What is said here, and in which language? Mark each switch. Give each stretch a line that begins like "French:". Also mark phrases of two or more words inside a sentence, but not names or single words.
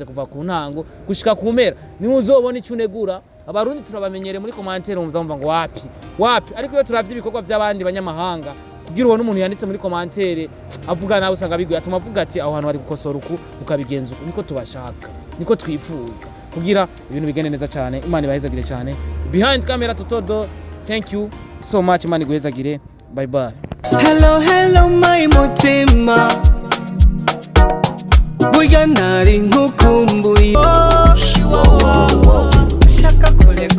Rundi: kuva ku ntango gushika ku mpera ni uzobona icyo unegura abarundi turabamenyere muri commentaire umva ngo wapi ariko iyo turavye ibikorwa by'abandi banyamahanga kugira ubone umuntu yanditse muri commentaire avuga nawe usanga biguye atuma avuga ati aho hantu hari gukosora uku ukabigenza uko niko tubashaka niko twifuza kugira ibintu bigende neza cyane Imana ibahezagire cyane
English: behind camera
Rundi: Totodo
English: thank you so much
Rundi: imana iguhezagire
English: bye bye. Hello, hello, my
Rundi: mutima. Burya nari nkukumbuye. Shaka